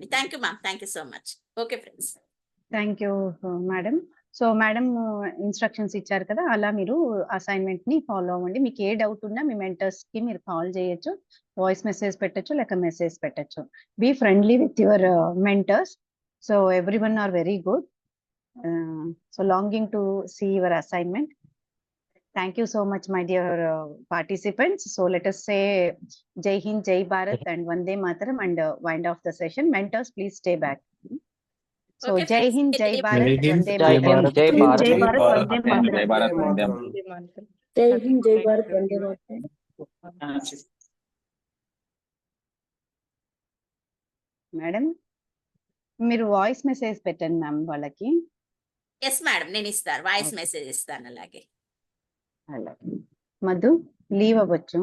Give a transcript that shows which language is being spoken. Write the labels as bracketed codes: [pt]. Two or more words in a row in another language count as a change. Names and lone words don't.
[en] Thank you ma'am, thank you so much. Okay friends, Thank you madam. So madam [te] ఇన్స్ట్రక్షన్స్ ఇచ్చారు కదా, అలా మీరు అసైన్మెంట్ ని ఫాలో అవ్వండి. మీకు ఏ డౌట్ ఉన్నా మీ మెంటర్స్ కి మీరు కాల్ చేయొచ్చు, [en] voice message [te] పెట్టచ్చు, లేక మెసేజ్ పెట్టచ్చు. [en] Be friendly with your mentors. So everyone are very good. So longing to see your assignment. Thank you so much, my dear participants. So let us say [hi] जय हिंद, जय भारत, [en] and [hi] वंदे मातरम, [en] and wind off the session. Mentors, please stay back. So Okay, [hi] Jai [en] friends, [hi] Hind, [en] we [hi] Jai [en] leave- [hi] Bharat, जय हिंद, Vande Jai Mataram. हिंद, जय भारत. जय भारत वंदे जय मातरम भारत वंदे जय हिंद जय भारत वंदे मातरम [te] మేడం మీరు [en] voice message [te] పెట్టండి మ్యామ్ వాళ్ళకి. [en] Yes madam, [te] నేను ఇస్తాను, [en] voice message [te] ఇస్తాను. అలాగే అలాగే. మధు లీవ్ అవ్వచ్చు.